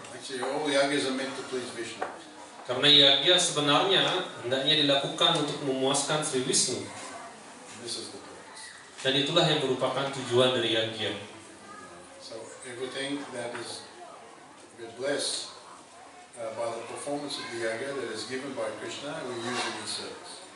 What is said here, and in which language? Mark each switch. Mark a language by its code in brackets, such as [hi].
[en] Actually, all yajnas are meant to please Vishnu. [id] Karena yajna sebenarnya hendaknya dilakukan untuk memuaskan Sri Wisnu. [en] This is the purpose. [id] Dan itulah yang merupakan tujuan dari yajna. [en] So everything that is we're blessed by the performance of the yagya that is given by Krishna, we use it in service.